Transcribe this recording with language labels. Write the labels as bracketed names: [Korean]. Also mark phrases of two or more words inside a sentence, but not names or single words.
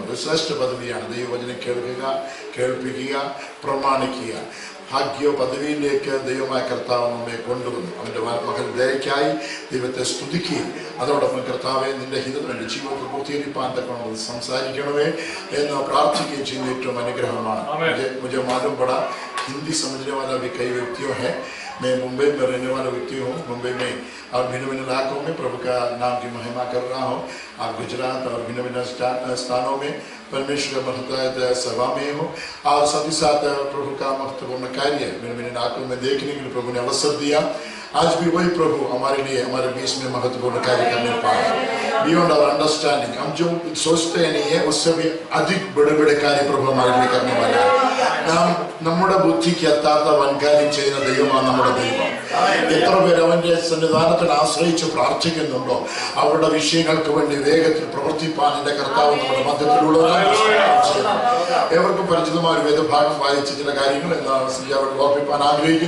[Malayalam] ഒരു ശ്രേഷ്ഠ പദവിയാണ് ദൈവവചനം കേൾക്കുക, കേൾപ്പിക്കുക, പ്രമാണിക്കുക. ഭാഗ്യ പദവിയിലേക്ക് ദൈവമായ കർത്താവ് നമ്മെ കൊണ്ടുവന്നു. അവൻ്റെ മകൻ ദയക്കായി ദൈവത്തെ സ്തുതിക്കുകയും അതോടൊപ്പം കർത്താവെ നിന്റെ ഹിതം എൻ്റെ ജീവിതത്തിൽ പൂർത്തീകരിപ്പാൻ തക്കണമെന്ന് സംസാരിക്കണമേ എന്ന് പ്രാർത്ഥിക്കുകയും ചെയ്യുന്ന ഏറ്റവും അനുഗ്രഹമാണ്. [Hindi] मुझे मालूम पड़ा हिंदी समझने वाला भी कई व्यक्तियों है. मैं मुंबई में रहने वाला व्यक्ति हूँ. मुंबई में और भिन्न भिन्न इलाकों में प्रभु का नाम की महिमा कर रहा हूँ. और गुजरात और भिन्न भिन्न स्थानों में परमेश्वर का महत्व सभा में हूँ. और साथ ही साथ प्रभु का महत्वपूर्ण कार्य भिन्न भिन्न इलाकों में देखने के लिए प्रभु ने अवसर दिया. आज भी वही प्रभु हमारे लिए हमारे बीच में महत्वपूर्ण कार्य करने पाए. [English] beyond our understanding, [Hindi] हम जो सोचते नहीं है उससे भी अधिक बड़े बड़े कार्य प्रभु हमारे लिए करने वाला है. [Malayalam] നാം നമ്മുടെ ബുദ്ധിക്ക് എത്താത്ത വൻകാര്യം ചെയ്യുന്ന ദൈവമാണ് നമ്മുടെ ദൈവം. എത്ര പേർ അവന്റെ സന്നിധാനത്തിൽ ആശ്രയിച്ച് പ്രാർത്ഥിക്കുന്നുണ്ടോ അവരുടെ വിഷയങ്ങൾക്ക് വേണ്ടി വേഗത്തിൽ പ്രവർത്തിപ്പാൻ എന്റെ കർത്താവ് നമ്മുടെ മധ്യത്തിലുള്ളവരാണ്. ഏവർക്കും പരിചിതമായ ഒരു വേദഭാഗം വായിച്ച ചില കാര്യങ്ങൾ എന്താണ് ഓർപ്പിപ്പാൻ ആഗ്രഹിക്കുന്ന.